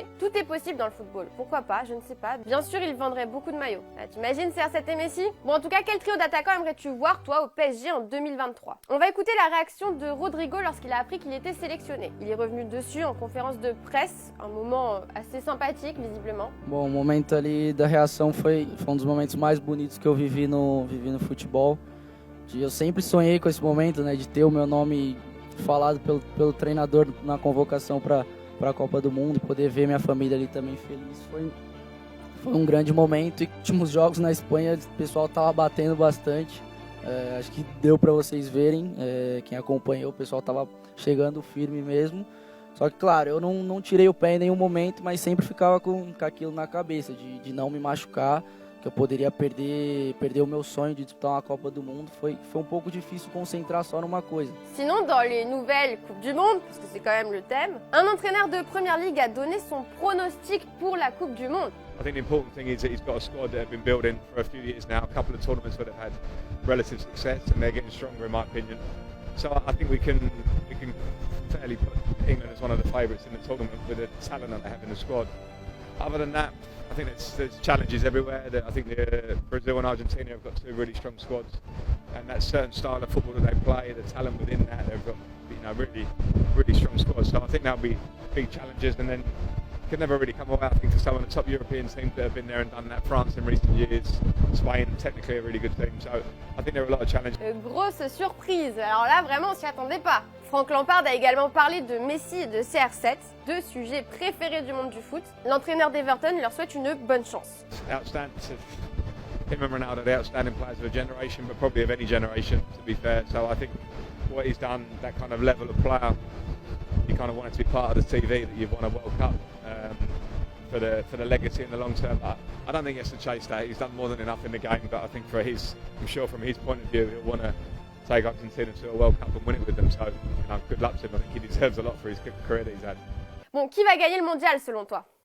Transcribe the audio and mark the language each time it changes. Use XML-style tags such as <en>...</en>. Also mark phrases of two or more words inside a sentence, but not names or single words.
<fr>Tout est possible dans le football, pourquoi pas, je ne sais pas. Bien sûr, il vendrait beaucoup de maillots. Ah, t'imagines CR7 et Messi ? Bon, en tout cas, quel trio d'attaquants aimerais-tu voir toi au PSG en 2023 ? On va écouter la réaction de Rodrigo lorsqu'il a appris qu'il était sélectionné. Il est revenu dessus en conférence de presse, un moment assez sympathique visiblement.</fr> <pt>Bom, o momento ali da reação foi dos momentos mais bonitos que eu vivi no futebol. Eu sempre sonhei com esse momento, né, de ter o meu nome falado pelo treinador na convocação para a Copa do Mundo, poder ver minha família ali também feliz. Foi um grande momento. E nos últimos jogos na Espanha o pessoal estava batendo bastante. Acho que deu para vocês verem, quem acompanhou, o pessoal estava chegando firme mesmo. Só que, claro, eu não tirei o pé em nenhum momento, mas sempre ficava com aquilo na cabeça, de não me machucar, que eu poderia perder o meu sonho de disputar uma Copa do Mundo. Foi um pouco difícil concentrar só numa coisa.</pt> <fr>Sinon, dans les nouvelles Coupes du Monde, parce que c'est quand même le thème, un entraîneur de Première Ligue a donné son pronostic pour la Coupe du Monde.</fr> <en>I think the important thing is that he's got a squad that have been building for a few years now, a couple of tournaments that have had relative success, and they're getting stronger in my opinion. So I think we can fairly put England as one of the favourites in the tournament with the talent that they have in the squad. Other than that, I think there's challenges everywhere. I think Brazil and Argentina have got two really strong squads, and that certain style of football that they play, the talent within that, they've got really strong squads. So I think that'll be big challenges, and then can never really come away, I think, to some of the top European teams that have been there and done that. France in recent years, Spain, technically a really good team. So I think there are a lot of challenges.</en> <fr>Grosse surprise. Alors là, vraiment, on s'y attendait pas. Frank Lampard a également parlé de Messi et de CR7, deux sujets préférés du monde du foot. L'entraîneur d'Everton leur souhaite une bonne chance.</fr> <en>Outstanding. Him and Ronaldo, the outstanding players of a generation, but probably of any generation, to be fair. So I think what he's done, that kind of level of player, you kind of want it to be part of the TV that you've won a World Cup for the legacy in the long term. I don't think he has to chase that. He's done more than enough in the game, but I think I'm sure from his point of view, he'll want to take Argentina to a World Cup and win it with them. So, good luck to him. I think he deserves a lot for his career that he's had.</en> <fr>Bon, qui va gagner le mondial selon toi ?</fr>